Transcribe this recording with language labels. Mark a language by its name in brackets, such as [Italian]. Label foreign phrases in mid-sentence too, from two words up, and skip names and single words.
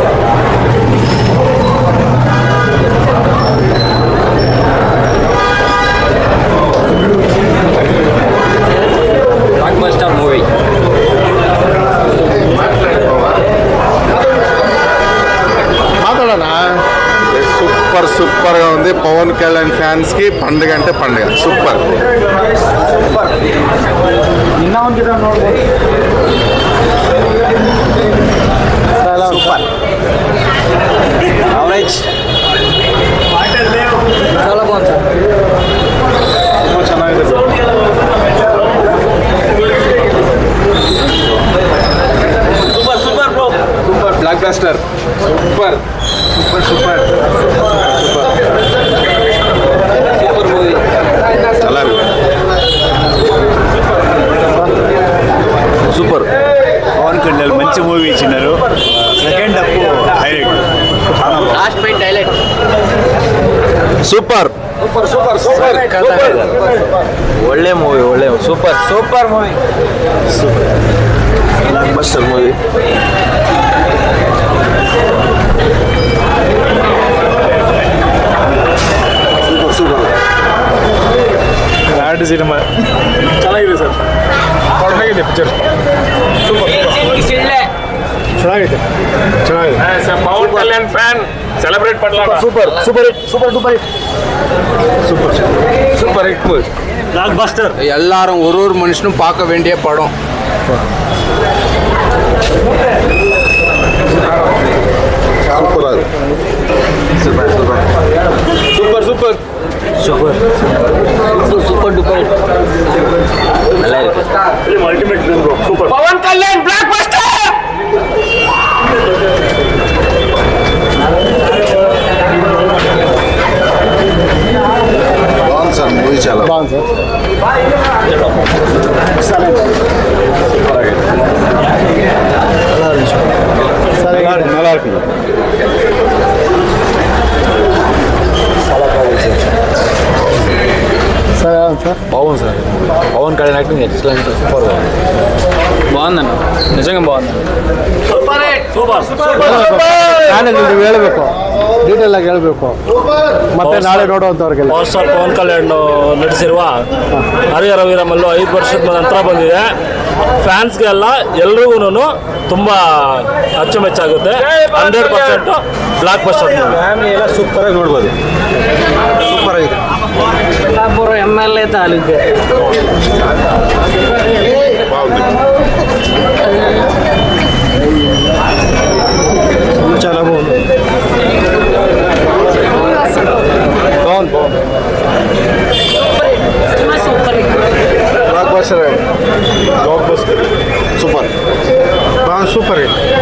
[English] blockbuster movie [Telugu] మాట్లాడనా సూపర్ సూపర్గా ఉంది. పవన్ కళ్యాణ్ ఫ్యాన్స్కి పండుగ అంటే పండుగ. సూపర్ [Kannada] నిన్న ಒಂದಿನ ನೋಡ್ಬೋದು. [Telugu] సూపర్ ಅವರೇಜ್ చాలా బాగుంది సార్. [Kannada] ತುಂಬ ಚೆನ್ನಾಗಿದೆ ಸರ್. [English] super super bro super block buster super super super super movie. [Telugu] చాలా సూపర్. పవన్ కళ్యాణ్ మంచి మూవీ ఇచ్చినారు. [English] second half highlight. last point highlight. [Telugu] సూపర్ [English] super super super [Kannada] ಒಳ್ಳೆ ಮೂವಿ ಒಳ್ಳೆ ಸೂಪರ್ [English] super movie. block buster movie. super super [Kannada] ನಾಡು ಸಿನಿಮಾ ಚೆನ್ನಾಗಿದೆ ಸರ್. ಚೆನ್ನಾಗಿದೆ ಪಿಕ್ಚರ್. ಚೆನ್ನಾಗಿದೆ ಚೆನ್ನಾಗಿದೆ. [English] Pawan Kalyan fan celebrate பண்ணலாம். super super hit super duper hit [Tamil] சூப்பர் [English] super hit movie. [Tamil] பிளாக் பஸ்டர். எல்லாரும் ஒரு மனுஷனும் பார்க்க வேண்டிய படம். சூப்பரா இருக்கு. [English] super super super super super super duper [Tamil] நல்லா இருக்கு. [English] ultimate bro super. [Telugu] పవన్ కళ్యాణ్ బ్లాక్ బస్టర్. బాగుంది సార్ మూవీ చాలా బాగుంది సార్ [Tamil] நல்லா இருக்கு. [English] sir sir [Telugu] బాగుంది సార్. పవన్ కళ్యాణ్ [English] acting excellent. [Telugu] సూపర్ బాగుందన్న. నిజంగా బాగుంది. [Kannada] ನೀವು ಹೇಳಬೇಕು ಡೀಟೇಲ್ ಆಗಿ ಹೇಳಬೇಕು ಮತ್ತೆ ನಾಳೆ ನೋಡುವಂಥವ್ರಿಗೆಲ್ಲ. ಪವರ್ ಸ್ಟಾರ್ ಪವನ್ ಕಲ್ಯಾಣ್ ನಟಿಸಿರುವ ಹರಿಹರ ವೀರಮಲ್ಲು 5 ವರ್ಷದ ನಂತರ ಬಂದಿದೆ. ಫ್ಯಾನ್ಸ್ಗೆಲ್ಲ ಎಲ್ರಿಗೂ ತುಂಬ ಅಚ್ಚುಮೆಚ್ಚಾಗುತ್ತೆ. [English] 100% block buster movie. [Kannada] ಫ್ಯಾಮಿಲಿ ಎಲ್ಲ ಸೂಪರಾಗಿ ನೋಡ್ಬೋದು. ಸೂಪರ್ ಆಗಿದೆ. MLA ತಾಲೂಕು [Telugu] బాగుంది. చాలా బాగుంది. [English] block buster block buster super బాగా super hit.